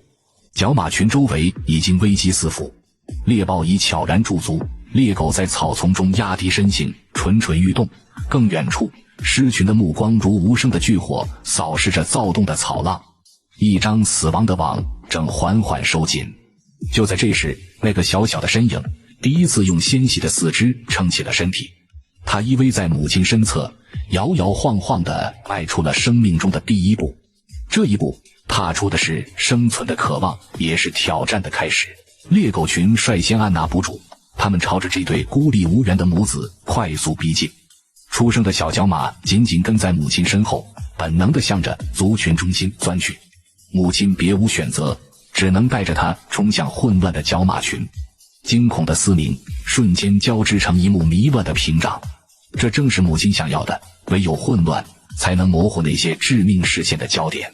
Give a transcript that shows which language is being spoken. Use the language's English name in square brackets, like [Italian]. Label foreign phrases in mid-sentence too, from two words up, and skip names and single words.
[Chinese] 角馬群周圍已經危機四伏，獵豹已悄然駐足，獵狗在草叢中壓低身形，蠢蠢欲動。更遠處，獅群的目光如無聲的巨火，掃視着躁動的草浪。一張死亡的網正緩緩收緊。就在这时，那個小小的身影第一次用纖細的四肢撐起了身體，他依偎在母親身側，搖搖晃晃地邁出了生命中的第一步。這一步踏出的是生存的渴望，也是挑戰的開始。獵狗群率先按捺不住，他們朝着這對孤立無援的母子快速逼近。出生的小角馬緊緊跟在母親身後，本能地向着族群中心鑽去。母親別無選擇，只能帶着它衝向混亂的角馬群。驚恐的嘶鳴瞬間交織成一幕迷亂的屏障，這正是母親想要的，唯有混亂才能模糊那些致命視線的焦點。